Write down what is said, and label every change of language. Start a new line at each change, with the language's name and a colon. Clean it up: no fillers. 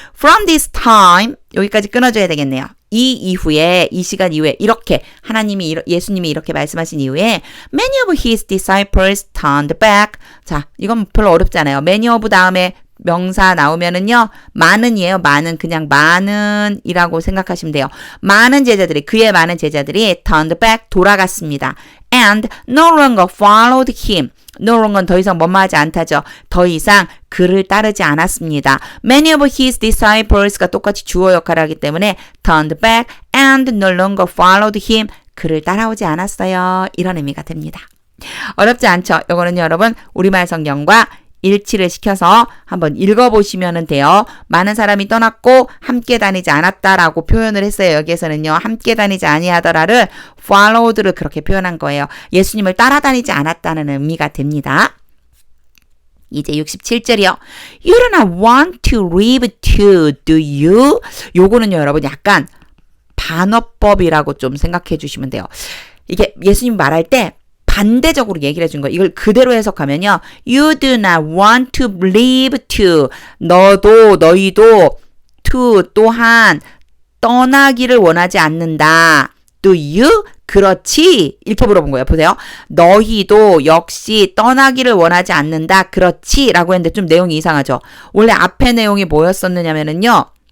English: From this time
Korean: 여기까지 끊어줘야 되겠네요. 이 이후에, 이 시간 이후에 이렇게 예수님이 이렇게 말씀하신 이후에
English: many of his disciples turned back.
Korean: 자, 이건 별로 어렵잖아요. many of 다음에 명사 나오면은요, 많은이에요. 많은, 그냥 많은이라고 생각하시면 돼요. 그의 많은 제자들이 turned back, 돌아갔습니다.
English: And no longer followed him.
Korean: no longer는 더 이상 뭐뭐하지 않다죠. 더 이상 그를 따르지 않았습니다.
English: Many of his disciples
Korean: 가 똑같이 주어 역할을 하기 때문에
English: turned back and no longer followed him.
Korean: 그를 따라오지 않았어요. 이런 의미가 됩니다. 어렵지 않죠? 이거는 여러분 우리말 성경과 일치를 시켜서 한번 읽어보시면 돼요. 많은 사람이 떠났고 함께 다니지 않았다라고 표현을 했어요. 여기에서는요. 함께 다니지 아니하더라를 followed를 그렇게 표현한 거예요. 예수님을 따라다니지 않았다는 의미가 됩니다. 이제 67절이요.
English: You do not want to leave too, do you?
Korean: 요거는요, 여러분 약간 반어법이라고 좀 생각해 주시면 돼요. 이게 예수님 말할 때 반대적으로 얘기를 해준 거예요. 이걸 그대로 해석하면요.
English: You do not want to leave to.
Korean: 너희도 to 또한 떠나기를 원하지 않는다.
English: Do you?
Korean: 그렇지. 이렇게 물어본 거예요. 보세요. 너희도 역시 떠나기를 원하지 않는다. 그렇지. 라고 했는데 좀 내용이 이상하죠. 원래 앞에 내용이 뭐였었느냐면은요.